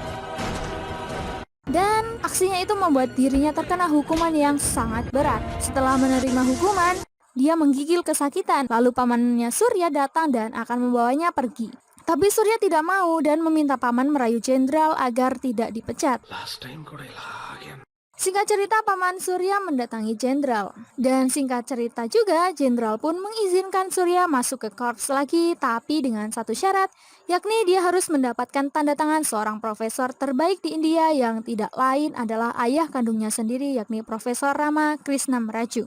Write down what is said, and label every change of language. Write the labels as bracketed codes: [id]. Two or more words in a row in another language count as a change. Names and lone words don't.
[id] Dan aksinya itu membuat dirinya terkena hukuman yang sangat berat. Setelah menerima hukuman, dia menggigil kesakitan. Lalu pamannya Surya datang dan akan membawanya pergi. Tapi Surya tidak mau dan meminta paman merayu jenderal agar tidak dipecat. [en] last time [te] కూడా ఇలాగే [id] Singkat cerita, paman Surya mendatangi jenderal. Dan singkat cerita juga, jenderal pun mengizinkan Surya masuk ke korps lagi, tapi dengan satu syarat, yakni dia harus mendapatkan tanda tangan seorang profesor terbaik di India yang tidak lain adalah ayah kandungnya sendiri, yakni Profesor Rama Krishnamraju.